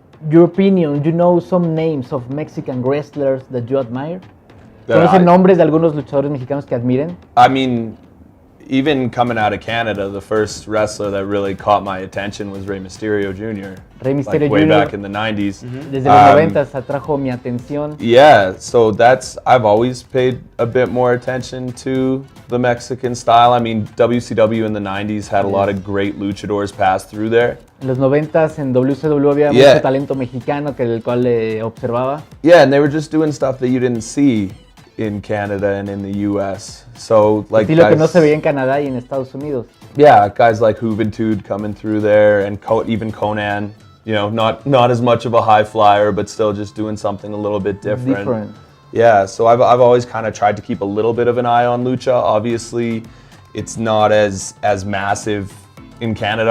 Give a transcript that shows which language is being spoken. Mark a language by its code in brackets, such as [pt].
[en] Your opinion, you know some names of Mexican wrestlers that you admire? [es] ¿Conocen nombres de algunos luchadores mexicanos que admiren? [en] I mean, even coming out of Canada, the first wrestler that really caught my attention was Rey Mysterio Jr. Rey Mysterio way Jr. back in the 90s. [es] Desde los 90s atrajo mi atención. [en] Yeah, so I've always paid a bit more attention to the Mexican style. I mean, WCW in the 90s had a lot of great luchadors pass through there. [es] En los 90s en WCW había mucho talento mexicano el cual observaba. [en] Yeah, and they were just doing stuff that you didn't see in Canada and in the US. So like [es] estilo que no se veía en Canadá y en Estados Unidos. [en] Yeah, guys like Juventud coming through there, and even Conan, not as much of a high flyer, but still just doing something a little bit different. Yeah, so I've always kind of tried to keep a little bit of an eye on lucha. Obviously, it's not as massive in Canada.